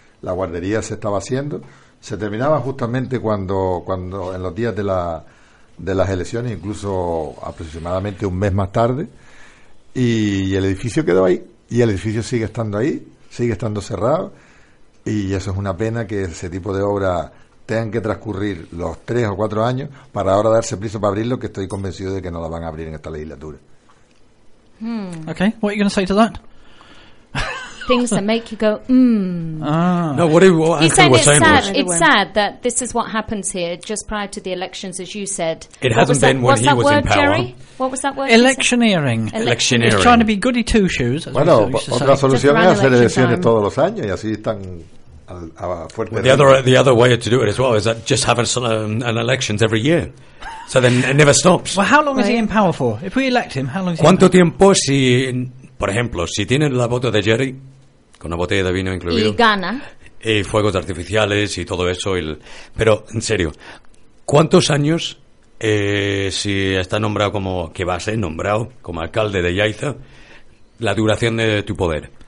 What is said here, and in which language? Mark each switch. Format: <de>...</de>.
<es>La guardería se estaba haciendo. Se terminaba justamente cuando en los días de las elecciones, incluso aproximadamente un mes más tarde. Y el edificio quedó ahí y el edificio sigue estando ahí. Sigue estando cerrado, y eso es una pena que ese tipo de obra tengan que transcurrir los 3 o 4 años para ahora darse prisa para abrirlo, que estoy convencido de que no la van a abrir en esta legislatura.</es> <en>Okay, what are you going to say to that? Things that make you go, No, sad that this is what happens here just prior to the elections, as you said. Electioneering. Electioneering. It's trying to be goody two shoes.</en> <es>Bueno, otra solución es hacer elecciones todos los años y así están a fuerte.</es> <en>Well, the other way to do it as well is that just have an elections every year. So then it never stops. Well, how long is he in power for? If we elect him, how long is he?</en> <es>¿Cuánto tiempo si, por ejemplo, si tienen la voto de Jerry? Con una botella de vino incluido. Y gana. Y fuegos artificiales y todo eso. Pero, en serio, ¿cuántos años, si está nombrado como, que va a ser nombrado, como alcalde de Yaiza, la duración de tu poder?</es>